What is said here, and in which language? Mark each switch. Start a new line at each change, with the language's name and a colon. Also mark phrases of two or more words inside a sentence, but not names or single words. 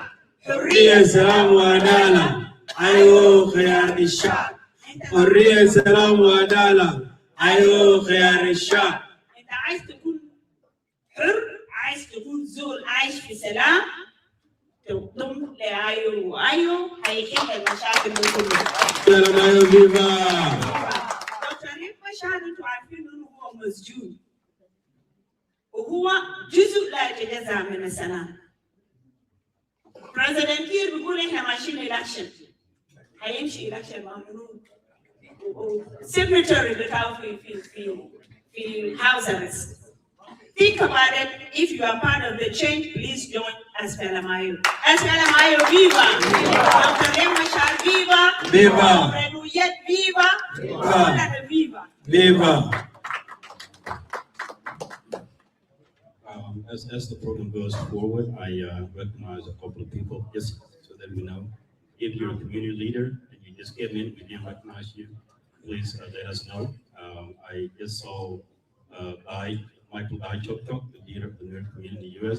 Arabic: حرية سلام وعدالة، آيو خيار الشعب. حرية سلام وعدالة، آيو خيار الشعب. أنت عايز تكون حر، عايز تكون زول عايش في سلام، تضم لآيو، وآيو هيحل المشاكل دي كلها.
English: SPLM-IO viva!
Arabic: دكتور ريك مشهد انتوا عارفين انه هو مسجون وهو جزء لا يتجزأ من السلام. بريزيدنت كير بيقول احنا ماشيين إلكشن، هيمشي إلكشن مع منو؟ سيكرتري بتاعه في
English: house arrest. Think about it. If you are part of the change, please join SPLM-IO. SPLM-IO viva! Dr. Mashar viva! Viva! Dr. Oyet viva! Viva! Viva! As the program goes forward, I recognize a couple of people just so that we know. If you're a community leader and you just came in, we didn't recognize you, please let us know. I just saw Michael Chok, the leader of the Nerd community in the U.S.